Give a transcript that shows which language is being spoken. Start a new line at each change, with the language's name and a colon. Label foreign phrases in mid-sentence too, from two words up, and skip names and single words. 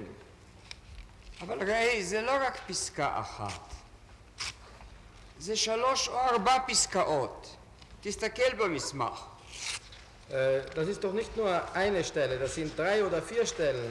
Hebrew: אבל ראי, זה לא רק פסקה אחת. זה 3 או 4 פסקאות. תסתכל במסמך.
German: Das ist doch nicht nur eine Stelle, das sind 3 oder 4 Stellen.